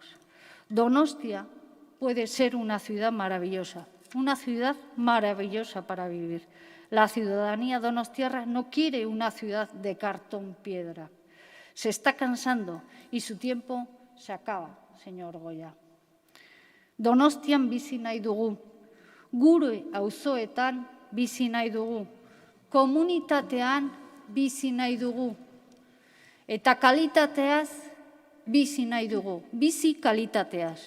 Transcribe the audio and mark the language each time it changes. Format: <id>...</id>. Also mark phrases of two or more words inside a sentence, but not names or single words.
<es>Donostia puede ser una ciudad maravillosa para vivir. La ciudadanía donostiarra no quiere una ciudad de cartón-piedra. Se está cansando y su tiempo se acaba, señor Goia.</es> <eu>Donostian bizi nahi dugu, gure auzoetan bizi nahi dugu, komunitatean bizi nahi dugu, eta kalitateaz bizi nahi dugu, bizi kalitateaz.</eu>